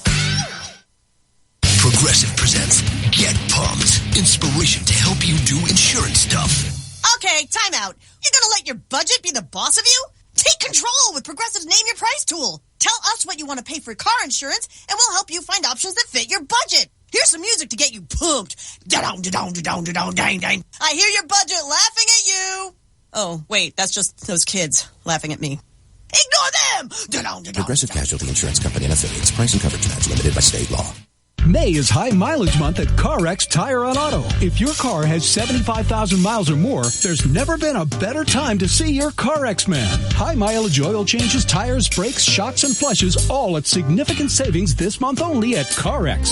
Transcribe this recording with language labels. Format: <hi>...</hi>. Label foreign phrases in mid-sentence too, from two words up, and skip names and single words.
<en>Progressive presents Get Pumped. Inspiration to help you do insurance stuff. Okay, time out. You're gonna let your budget be the boss of you? Take control with Progressive's Name Your Price tool. Tell us what you want to pay for car insurance, and we'll help you find options that fit your budget. Here's some music to get you pumped. Da-dong-da-dong-da-dong-da-dong-dang-dang. I hear your budget laughing at you. Oh, wait, that's just those kids laughing at me. Ignore them! Da-dong-da-dong. Progressive Casualty Insurance Company and Affiliates. Price and coverage match limited by state law. May is high mileage month at CarX Tire on Auto. If your car has 75,000 miles or more, there's never been a better time to see your CarX man. High mileage oil changes, tires, brakes, shocks, and flushes, all at significant savings this month only at CarX.</en>